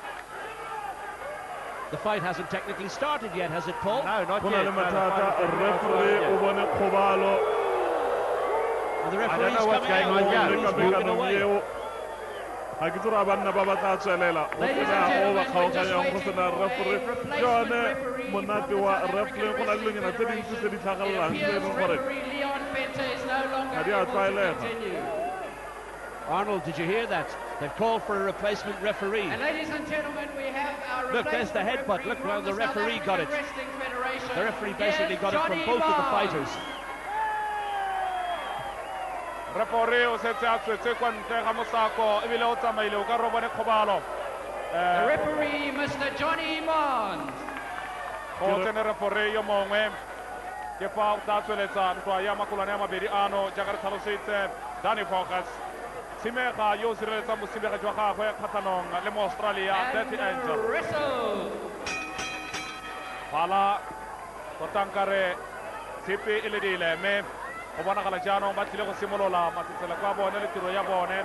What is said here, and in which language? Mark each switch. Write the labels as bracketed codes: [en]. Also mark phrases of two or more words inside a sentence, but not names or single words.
[en] The fight hasn't technically started yet, has it, Paul? No, not yet. And the referee's I don't know what's going on here. He's moving away. Ladies and gentlemen, just wait for the referee [tn] monate wa referee go na le nyana tse dintsi tse di tlhagelelang tse e leng gore [en] Leon Fenta is no longer [tn] ga di a tlwaelega. [en] Arnold, did you hear that? They've called for a replacement referee. And ladies and gentlemen, we have our Look, there's the headbutt. Look how the referee got it. The referee basically got it from both of the fighters. [tn] Referee o setse a tswetse kwa ntle ga mosako ebile o tsamaile o ka re o bone kgobalo. [en] The referee, Mr. Johnny Mond. [tn] Go tsene referee yo mongwe ke fa o tla tsweletsa ntwa ya makolwane ya mabedi ano jaaka re tlhalositse Danie Voges tshimega yo o sireletsang bosibega jwa gagwe kgatlhanong le mo Australia Dirty Angel. Phala tota nkare tshipi e ledile mme go bonagala jaanong ba tlile go simolola matsetsela kwa bone le tiro ya bone.